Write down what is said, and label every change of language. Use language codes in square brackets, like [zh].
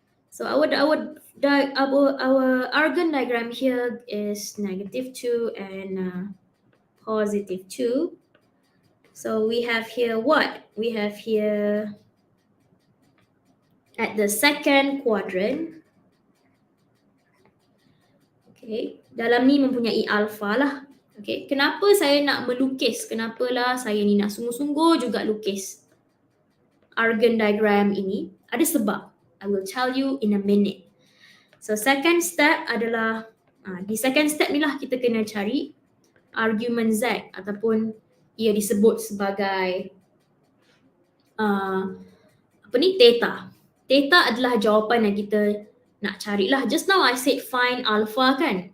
[en] So our Argon diagram here is negative 2 and positive 2. So we have here what? We have here at the second quadrant. [ms] Okay, dalam ni mempunyai alpha lah. Okay, kenapa saya nak melukis? Kenapalah saya ni nak sungguh-sungguh juga lukis Argon diagram ini? Ada sebab. [en] I will tell you in a minute. [ms] So second step adalah, di second step ni lah kita kena cari argument Z ataupun ia disebut sebagai theta. Theta adalah jawapan yang kita nak carilah. [en] Just now I said find alpha kan?